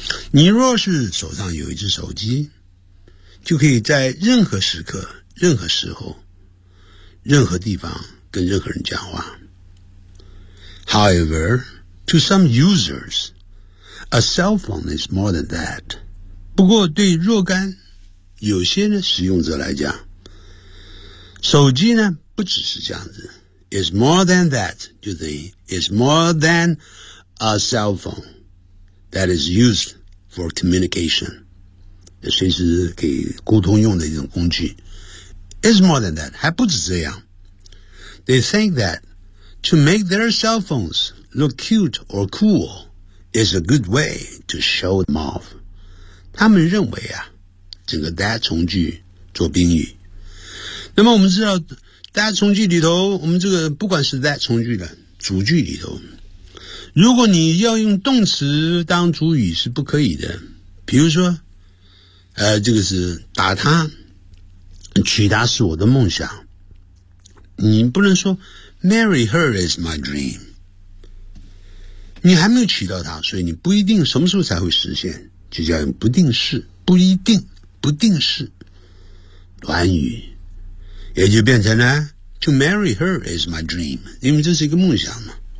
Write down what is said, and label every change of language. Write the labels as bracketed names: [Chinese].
[Chinese] 你若是手上有一只手机，就可以在任何时刻、任何时候、任何地方跟任何人讲话。 [English] However, to some users, A cell phone is more than that. [Chinese] 不过对若干有些呢使用者来讲，手机呢不只是这样子。 [English] It's more than that, you see. It's more than a cell phone that is used for communication. [Chinese] 随时给沟通用的一种工具。 [English] It's more than that, [Chinese] 还不止这样。 [English] They think that to make their cell phones look cute or cool is a good way to show them off. [Chinese] 他们认为啊，整个 that 从句做宾语。那么我们知道 that 从句里头，我们这个不管是 that 从句的主句里头，如果你要用动词当主语是不可以的。比如说这个是打他，娶他是我的梦想，你不能说 [English] marry her is my dream， [Chinese] 你还没有娶到她，所以你不一定什么时候才会实现，就叫用不定式，不一定，不定式短语，也就变成了 [English] to marry her is my dream， [Chinese] 因为这是一个梦想嘛。